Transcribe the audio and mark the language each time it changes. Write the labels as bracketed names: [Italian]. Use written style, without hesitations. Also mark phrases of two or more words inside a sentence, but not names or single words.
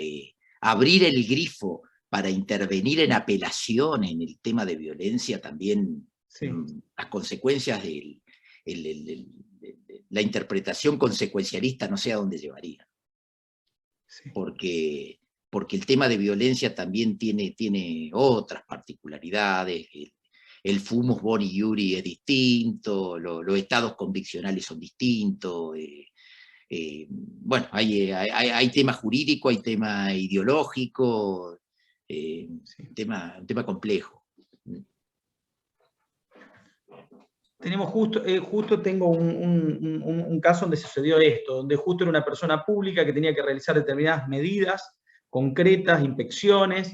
[Spanish] Abrir el grifo para intervenir en apelación en el tema de violencia también, sí. Las consecuencias de la interpretación consecuencialista no sé a dónde llevaría. Sí. Porque el tema de violencia también tiene otras particularidades. El [Latin] fumus boni iuri [Spanish] es distinto, los estados conviccionales son distintos. Bueno, hay tema jurídico, hay tema ideológico, un tema complejo. Tenemos justo tengo un caso donde sucedió esto, donde justo era una persona pública que tenía que realizar determinadas medidas concretas, inspecciones.